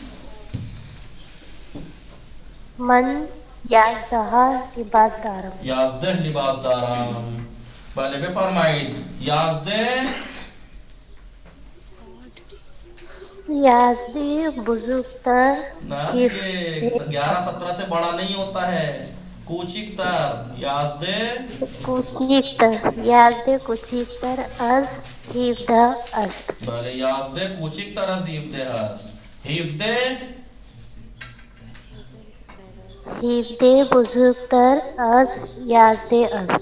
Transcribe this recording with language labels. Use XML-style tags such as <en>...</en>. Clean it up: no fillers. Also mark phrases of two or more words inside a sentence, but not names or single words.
<fa>من 11 لباس دارم. 11 لباس دارم. بله بفرمایید. 11 بزرگتر</fa> <ur>نہ یہ 11-17 سے بڑا نہیں ہوتا ہے،</ur> <fa>کوچک تر. 11 کوچکتر از 17 است. بله 11 کوچکتر از 17 است. 17 بزرگتر از 11 است.</fa>